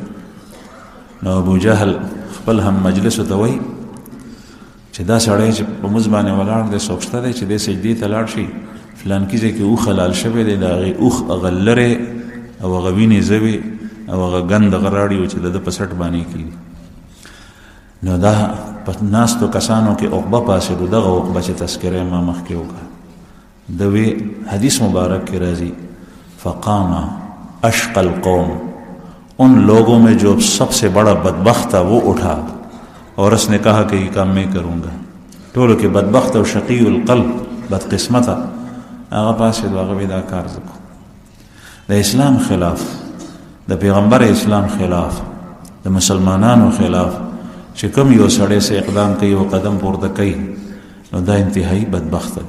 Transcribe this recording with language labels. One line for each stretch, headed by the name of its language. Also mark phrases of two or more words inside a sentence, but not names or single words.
Pashto: نو ابو جهل خپل هم مجلس ته وای چې دا سړی چې په موز باندې ولاړ دی څوک شته دی چې دې سجدې ته لاړ شي فلان کې ځای کې اوښ حلال شوی دی د هغې اوښ هغه لرې او هغه وینې زوي او هغه ګند هغه راړي چې د ده په سټ باندې کېږي. نو دا په ناستو کسانو کې عقبه پاسېدو. دغه عقبه چې تذکره ما مخکې وکړه د وی حدیث مبارک کې راځي
Arabic: فقام اشقى القوم
Urdu: ان لوگوں میں جو سب سے بڑا بدبخت تھا وہ اٹھا اور اس نے کہا کہ یہ کام میں کروں گا.
Pashto: ټولو کې بدبخت او
Arabic: شقی القلب
Pashto: بدقسمته هغه پاسېدو هغه وی دا کار زه کوم. د اسلام خلاف د پیغمبر اسلام خلاف د مسلمانانو خلاف چې کوم یو سړی سه اقدام کوي او قدم پورته کوي نو دا انتهایی بدبخت دی.